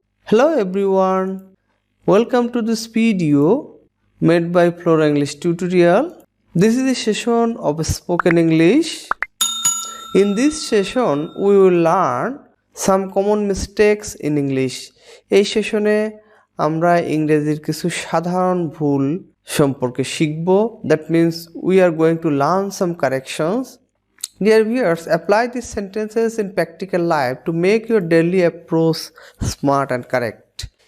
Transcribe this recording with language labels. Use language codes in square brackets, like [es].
[en] Hello everyone, welcome to this video made by Flora English tutorial. This is the session of spoken English. In this session we will learn some common mistakes in English. [bn] এই সেশনে আমরা ইংরেজির কিছু সাধারণ ভুল সম্পর্কে শিখব. [en] That means we are going to learn some corrections. Dear viewers, apply these sentences in practical life to make your daily approach smart and correct.